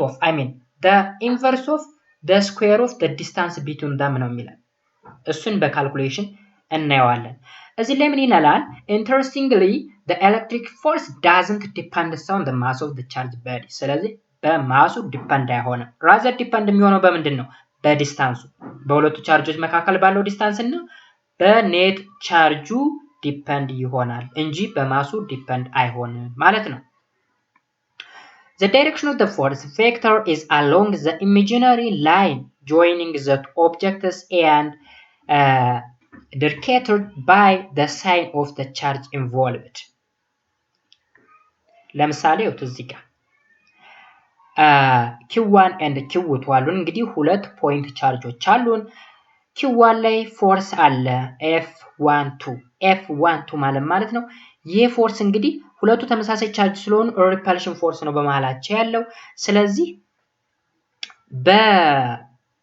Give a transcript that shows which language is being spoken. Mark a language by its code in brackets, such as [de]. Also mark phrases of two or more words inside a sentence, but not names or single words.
[en] of the inverse of the square of the distance between them [am] ነው የሚለው እሱን በካልኩሌሽን እናየዋለን እዚህ ላይ ምን ይላል [en] interestingly the electric force doesn't depend on the mass of the charge body [am] ስለዚህ በማሱ ዲፔንድ አይሆንም rather ዲፔንድ የሚሆነው በምንድነው በዲስታንሱ በሁለቱ ቻርጆች መካከል ባለው ዲስታንስ እና በኔት ቻርጁ ዲፔንድ ይሆናል እንጂ በማሱ ዲፔንድ አይሆንም ማለት ነው [en] The direction of the force vector is along the imaginary line joining the objects and indicated by the sign of the charge involved. [am] ለምሳሌ እዚህ ጋር q1 and q2 አሉን እንግዲህ ሁለት ፖይንት ቻርጆች አሉን q1 ላይ ፎርስ አለ f12 ማለት ነው ይሄ ፎርስ እንግዲህ ሁለቱ ተመሳሳይ ቻርጅ ስለሆኑ [en] repulsion force [am] ነው በመሃላቸው ያለው ስለዚህ